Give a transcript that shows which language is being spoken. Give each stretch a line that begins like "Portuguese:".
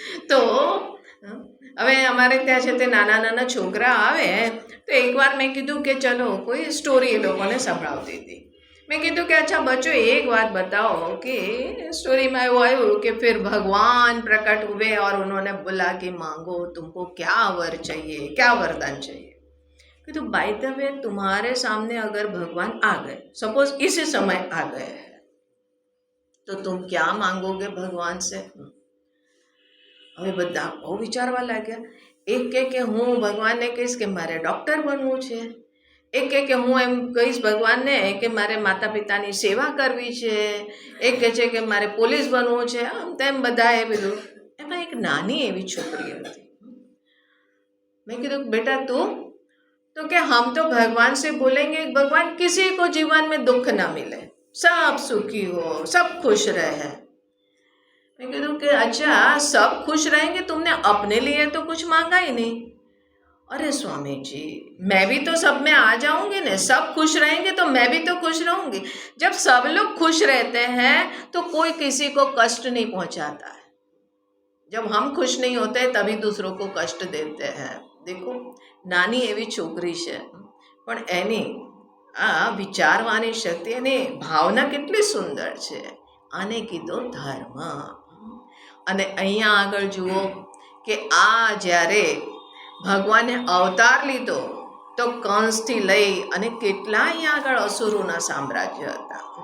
Gujarati: તો હવે અમારે ત્યાં છે તે નાના નાના છોકરા આવે તો એકવાર મેં કીધું કે ચલો કોઈ સ્ટોરી એ લોકોને સંભળાવતી હતી. મેં કીધું કે અચ્છા બચ્ચો એક વાત
Hindi: बताओ कि स्टोरी में वो आयु कि फिर भगवान प्रकट हुए और उन्होंने बोला कि मांगो तुमको क्या वर चाहिए, क्या वरदान चाहिए. कि तो बाय द वे तुम्हारे सामने अगर भगवान आ गए, सपोज इसी समय आ गए हैं, तो तुम क्या मांगोगे भगवान से?
Gujarati: હવે બધા બહુ વિચારવા લાગ્યા. એક કે હું ભગવાનને કહીશ કે મારે ડૉક્ટર બનવું છે, એક કહે કે હું એમ કહીશ ભગવાનને કે મારે માતા પિતાની સેવા કરવી છે, એક કહે છે કે મારે પોલીસ બનવું છે, આમ તેમ બધા એ બધું. એમાં એક નાની એવી છોકરી હતી.
Hindi: मैं कहा बेटा तू, तो क्या हम तो भगवान से बोलेंगे भगवान किसी को जीवन में दुख ना मिले, सब सुखी हो, सब खुश रहे. मैं कह कि अच्छा सब खुश रहेंगे, तुमने अपने लिए तो कुछ मांगा ही नहीं. अरे स्वामी जी मैं भी तो सब में आ जाऊंगी ना, सब खुश रहेंगे तो मैं भी तो खुश रहूंगी. जब सब लोग खुश रहते हैं तो कोई किसी को कष्ट नहीं पहुंचाता है. जब हम खुश नहीं होते तभी दूसरों को कष्ट देते हैं. देखो
Gujarati: નાની એવી છોકરી છે પણ એની આ વિચારવાની શક્તિ અને ભાવના કેટલી સુંદર છે. આને કીધો ધર્મ. અને અહીંયા આગળ જુઓ કે આ જ્યારે ભગવાને અવતાર લીધો તો કંસથી લઈ અને કેટલા અહીંયા આગળ અસુરોના સામ્રાજ્ય હતા.